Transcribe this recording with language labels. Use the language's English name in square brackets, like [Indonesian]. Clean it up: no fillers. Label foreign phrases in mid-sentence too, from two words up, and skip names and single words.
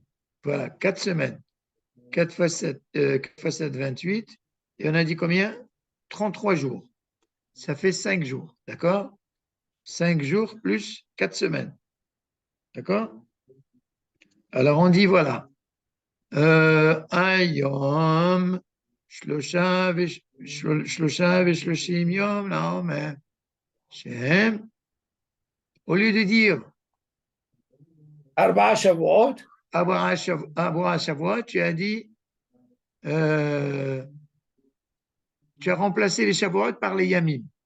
[French] Voilà, 4 semaines. 4 fois 7, 4 fois 7, 28. Et on a dit combien? 33 jours. Ça fait 5 jours. D'accord? 5 jours plus 4 semaines. D'accord? Alors on dit voilà. [Hebrew] היום, שלושה ושלושים יום, [French] là, mais au lieu de dire [Hebrew] ארבעה שבועות. ארבעה שבועות, [French] tu as dit tu as remplacé les Shavuot par les Yamim.